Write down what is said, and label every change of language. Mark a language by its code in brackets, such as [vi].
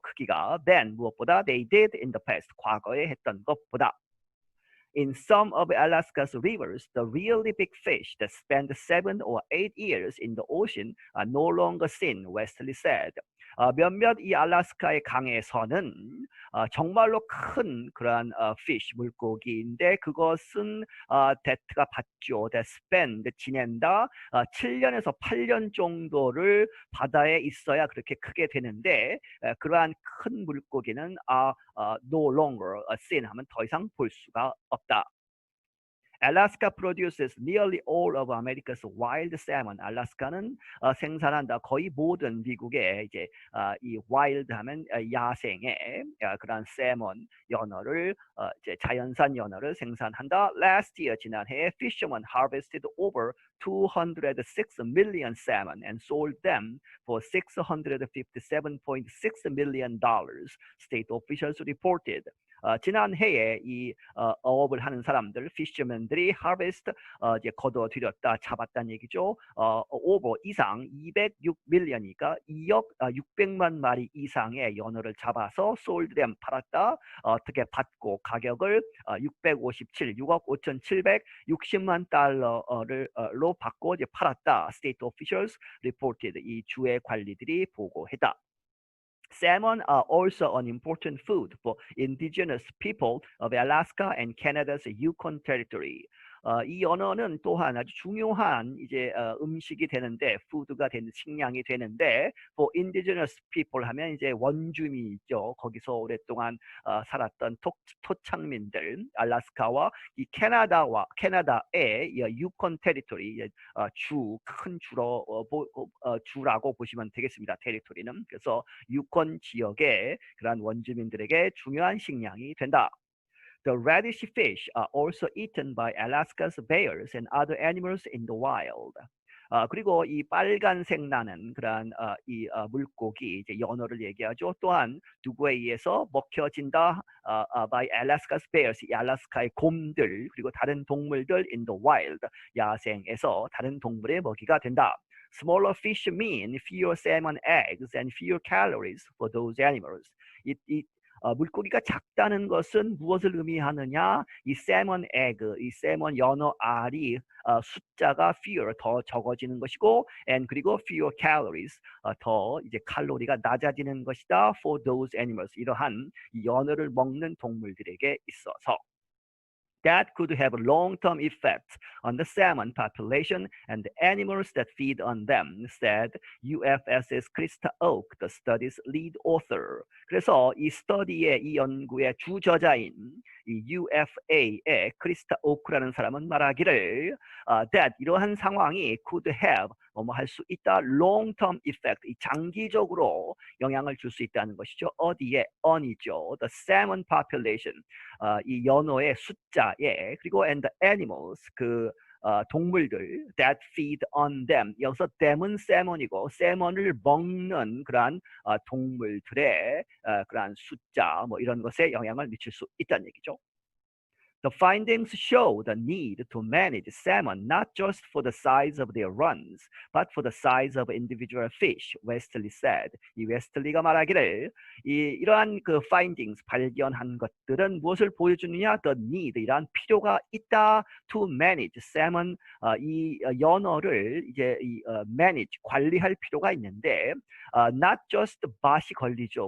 [ko] 크기가 [en] than [ko] 무엇보다 [en] they did in the past [ko] 과거에 했던 것보다. [en] In some of Alaska's rivers, the really big fish that spend 7 or 8 years in the ocean are no longer seen, Wesley said. [ko] 몇몇 이 알라스카의 강에서는 정말로 큰 그러한 fish, 물고기인데 그것은 that가 받죠. [en] that spend, [ko] 지낸다. 7년에서 8년 정도를 바다에 있어야 그렇게 크게 되는데 그러한 큰 물고기는 [en] no longer seen [ko] 하면 더 이상 볼 수가 없다. [en] Alaska produces nearly all of America's wild salmon. [ko] 알래스카는 생산한다 거의 모든 미국의 이제 이 wild 하면 야생의 그런 salmon 연어를 이제 자연산 연어를 생산한다. [en] Last year [ko] 지난해 [en] fishermen harvested over 206 million salmon and sold them for $657.6 million. State officials reported. [ko] 지난해에 이 어업을 하는 사람들, fishermen들이 harvest 이제 거둬들였다, 잡았다는 얘기죠. over 이상 [en] 206 million [ko] 이니까 2억 600만 마리 이상의 연어를 잡아서 [en] sold them [ko] 팔았다. 어떻게 받고 가격을 6억 5,760만 달러로 받고 이제 팔았다. [en] State officials reported. [ko] 이 주의 관리들이 보고했다. [en] Salmon are also an important food for indigenous people of Alaska and Canada's Yukon Territory. [ko] 이 연어는 또한 아주 중요한 이제 음식이 되는데, 푸드가 되는 식량이 되는데, [en] for indigenous people [ko] 하면 이제 원주민이죠. 거기서 오랫동안 살았던 토착민들, 알래스카와 이 캐나다의 유콘 테리토리, 큰 주라고 보시면 되겠습니다. 테리토리는. 그래서 유콘 지역의 그런 원주민들에게 중요한 식량이 된다. [en] The radish fish are also eaten by Alaska's bears and other animals in the wild. [ko] 그리고 이 빨간색 나는 그런 이 물고기, 이제 연어를 얘기하죠. 또한 누구에 의해서 먹혀진다? [en] by Alaska's bears, [ko] 이 알래스카의 곰들, 그리고 다른 동물들 [en] in the wild, [ko] 야생에서 다른 동물의 먹이가 된다. [en] Smaller fish mean fewer salmon eggs and fewer calories for those animals. [ko] 물고기가 작다는 것은 무엇을 의미하느냐? 이 salmon egg, 이 salmon 연어 알이 숫자가 fewer, 더 적어지는 것이고, and 그리고 [en] fewer calories, [ko] 더 이제 칼로리가 낮아지는 것이다. [en] for those animals, [ko] 이러한 이 연어를 먹는 동물들에게 있어서. [en] That could have long-term effects on the salmon population and the animals that feed on them, said UFS's Krista Oak, the study's lead author. [ko] 그래서 이 스터디의, 이 연구의 주저자인 이 UFA의 크리스타 오크라는 사람은 말하기를 that 이러한 상황이 [en] could have [ko] 뭐뭐 할 수 있다, [en] long-term effect, [ko] 이 장기적으로 영향을 줄 수 있다는 것이죠. 어디에? on이죠. [en] The salmon population, [ko] 이 연어의 숫자에, 그리고 [en] and the animals, [ko] 그 동물들 [en] that feed on them, [ko] 여기서 them은 salmon이고 salmon을 먹는 그러한 동물들의 그러한 숫자, 뭐 이런 것에 영향을 미칠 수 있다는 얘기죠. [en] The findings show the need to manage salmon not just for the size of their runs, but for the size of individual fish, Wesley said. [ko] 이 웨스틀리가 말하기를 이러한 그 findings, 발견한 것들은 무엇을 보여주느냐? [en] The need, [ko] 이러한 필요가 있다. [en] To manage salmon, [ko] 이 연어를 이제 manage, 관리할 필요가 있는데, [en] not just [ko] 맛이 걸리죠.